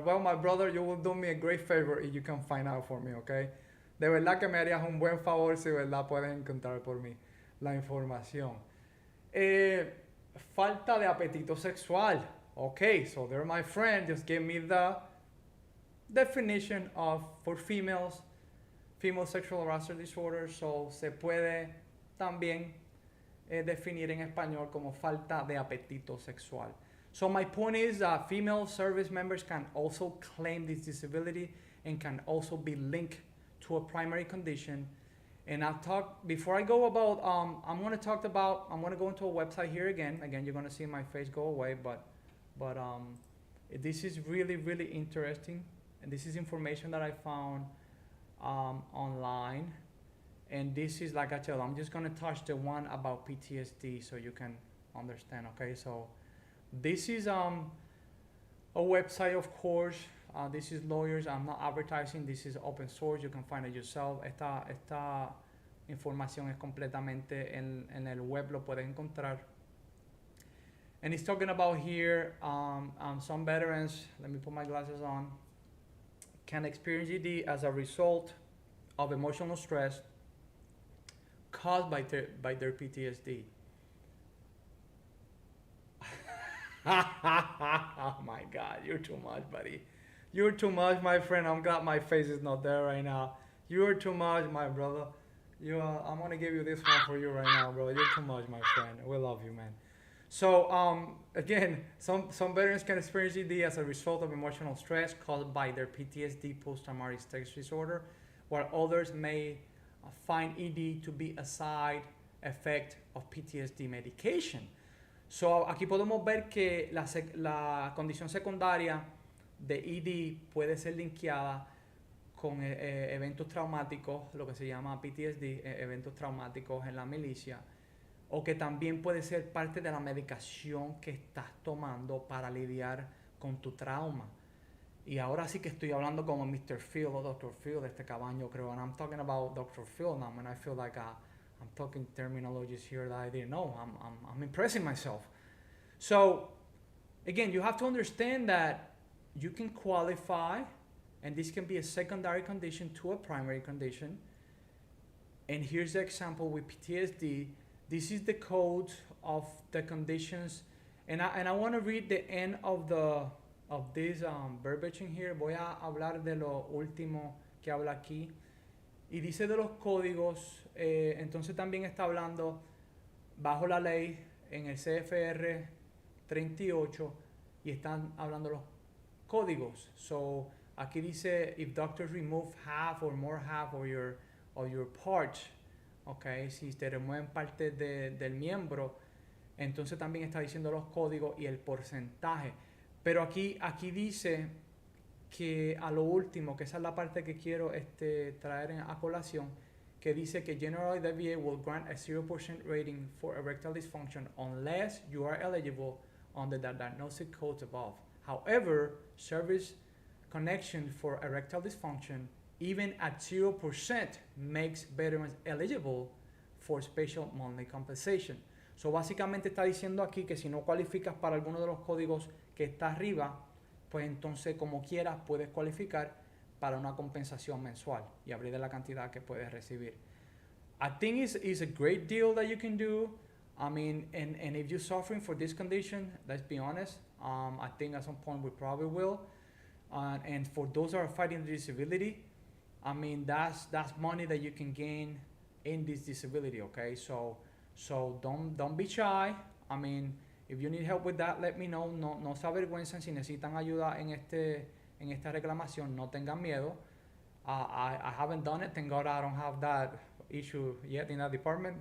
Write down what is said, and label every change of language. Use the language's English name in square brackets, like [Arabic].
[English] Well, my brother, you will do me a great favor if you can find out for me, okay? [Spanish] De verdad que me harías un buen favor si verdad puedes encontrar por mí la información. Falta de apetito sexual. [English] Okay, so there my friend just gave me the definition of for females, female sexual arousal disorder. [Spanish] So se puede también definir en español como falta de apetito sexual. [English] So my point is that female service members can also claim this disability and can also be linked to a primary condition. And I'll talk, before I go about, I'm going to go into a website here again. Again, you're going to see my face go away, but this is really, really interesting. And this is information that I found online. And this is, like I tell you, I'm just going to touch the one about PTSD so you can understand, okay? So this is a website, of course. This is lawyers. I'm not advertising. This is open source. You can find it yourself. [Spanish] Esta información es completamente en el web. Lo puedes encontrar. [English] And it's talking about here some veterans, let me put my glasses on, can experience ED as a result of emotional stress caused by their PTSD. Oh my God, you're too much, buddy. You're too much, my friend. I'm glad my face is not there right now. You're too much, my brother. I'm gonna give you this one for you right now, bro. You're too much, my friend. We love you, man. So again, some veterans can experience ED as a result of emotional stress caused by their PTSD, post-traumatic stress disorder, while others may find ED to be a side effect of PTSD medication. [Spanish] So aquí podemos ver que la condición secundaria de ED puede ser linkeada con eventos traumáticos, lo que se llama PTSD, eventos traumáticos en la milicia, o que también puede ser parte de la medicación que estás tomando para lidiar con tu trauma. Y ahora sí que estoy hablando como Mr. Phil o Dr. Phil de este cabaño, creo. [English] And I'm talking about Dr. Phil now, and I feel like I'm talking terminologies here that I didn't know. I'm impressing myself. So, again, you have to understand that you can qualify, and this can be a secondary condition to a primary condition. And here's the example with PTSD. This is the code of the conditions, and I want to read the end of this verbiage in here. [Spanish] Voy a hablar de lo último que habla aquí. Y dice de los códigos, entonces también está hablando bajo la ley en el CFR 38 y están hablando los códigos. So aquí dice [English] if doctors remove half or more half of your parts, [Spanish] okay, si te remueven parte del miembro, entonces también está diciendo los códigos y el porcentaje. Pero aquí dice que a lo último, que esa es la parte que quiero traer a colación, que dice que [English] generally the VA will grant a 0% rating for erectile dysfunction unless you are eligible under the diagnostic codes above. However, service connection for erectile dysfunction, even at 0%, makes veterans eligible for special monthly compensation. [Spanish] So básicamente está diciendo aquí que si no cualificas para alguno de los códigos que está arriba, pues entonces como quieras puedes cualificar para una compensación mensual y abrir de la cantidad que puedes recibir. [English] I think it's a great deal that you can do. I mean, and if you're suffering for this condition, let's be honest, I think at some point we probably will. And for those that are fighting the disability, I mean, that's money that you can gain in this disability, okay? So don't be shy. I mean, if you need help with that, let me know. [Spanish] No se avergüencen si necesitan ayuda en esta reclamación, no tengan miedo. [English] I haven't done it. Thank God I don't have that issue yet in that department.